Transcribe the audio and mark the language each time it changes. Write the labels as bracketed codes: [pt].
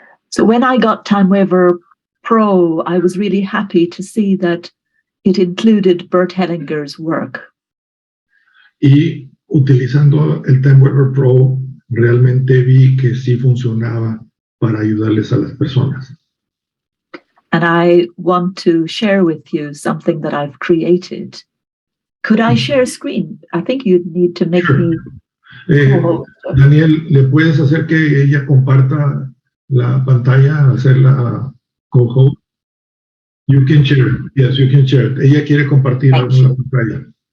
[en] So when I got TimeWaver Pro, I was really happy to see that it included Bríd Hanlon's work. [es] Y utilizando el TimeWaver Pro, realmente vi que sí funcionaba para ayudarles a las personas. [en] And I want to share with you something that I've created. Could I share screen? I think you'd need to make me... [es] Daniel, ¿le puedes hacer que ella comparta la pantalla, hacerla co-host? [en] You can share. Yes, you can share. [es] Ella quiere compartir la pantalla.